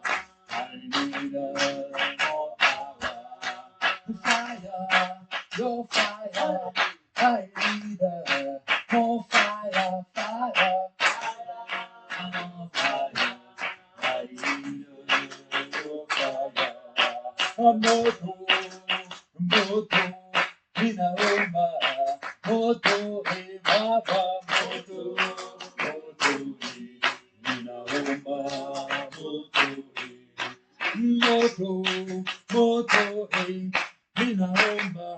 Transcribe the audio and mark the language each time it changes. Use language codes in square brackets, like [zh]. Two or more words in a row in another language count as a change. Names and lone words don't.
[en] I need more power. Fire, your fire. I need more fire, fire, more fire. I need your fire. [sw] Moto, moto, inauma. Moto, baba, moto, moto, inauma. Moto, moto, inauma.